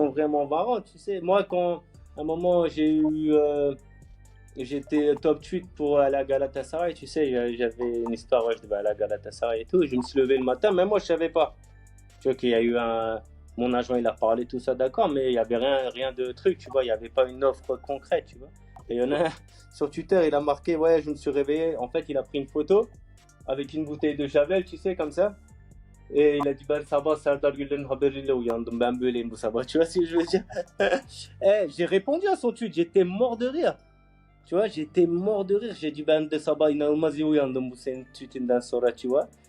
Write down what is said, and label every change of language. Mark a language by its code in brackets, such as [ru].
[fr] sont vraiment marrantes, tu sais. Moi, quand, à un moment, j'étais top tweet pour aller à Galatasaray, tu sais, j'avais une histoire, ouais, je devais aller à Galatasaray et tout. Je me suis levé le matin, même moi, je savais pas. Tu vois qu'il y a eu Mon agent, il a parlé, tout ça, d'accord, mais il n'y avait rien de truc, tu vois. Il n'y avait pas une offre concrète, tu vois. Et il y en a un sur Twitter, il a marqué, ouais, je me suis réveillé. En fait, il a pris une photo avec une bouteille de Javel, tu sais, comme ça. Et il a dit, ben, ça va, Serdar Gülen, [tr] haberille uyandım, ben böyleyim bu sabah. [fr] Tu vois ce que je veux dire? J'ai répondu à son tweet, j'étais mort de rire. Tu vois, j'étais mort de rire. J'ai dit, [tr] ben de sabah inanılmaz iyi uyandım bu senin tweetinden sonra, [fr] tu vois.